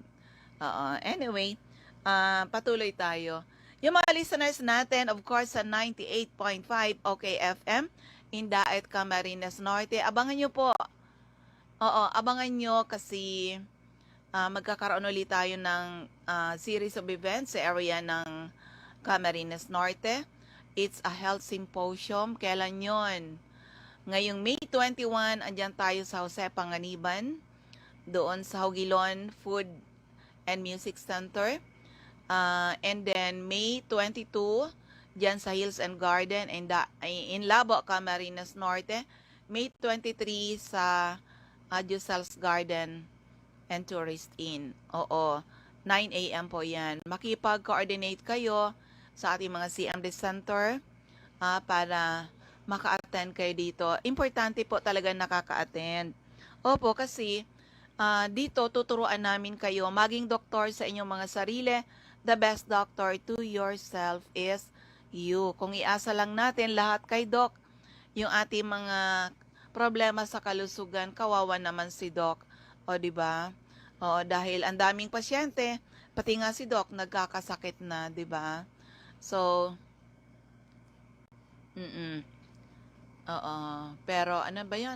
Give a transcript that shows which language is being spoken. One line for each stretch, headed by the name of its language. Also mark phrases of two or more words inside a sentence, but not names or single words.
Filipino: Anyway, patuloy tayo. Yung mga listeners natin,
English: of course,
Filipino: sa 98.5 OKFM, in Daet, Camarines Norte, abangan nyo po. Abangan nyo kasi magkakaroon ulit tayo ng
English: series of events
Filipino: sa area ng Camarines Norte.
English: It's a health symposium.
Filipino: Kailan yon? Ngayong May 21, andyan tayo sa Jose Panganiban, doon sa Hugilon Food and Music Center.
English: And then
Filipino: May 22, dyan sa Hills and Garden in Labo, Camarines Norte. May 23 sa Adjusals Garden and Tourist Inn. 9 a.m. po yan. Makipag-coordinate kayo sa ating mga CMD Center para maka-attend kayo dito. Importante po talaga nakaka-attend. Opo, kasi dito tuturuan namin kayo maging doktor sa inyong mga sarili.
English: The best doctor to yourself is you.
Filipino: Kung iasa lang natin lahat kay Doc, yung ating mga problema sa kalusugan, kawawa naman si Doc. Di ba? Dahil ang daming pasyente, pati nga si Doc nagkakasakit na, di ba? So, pero ano ba 'yan?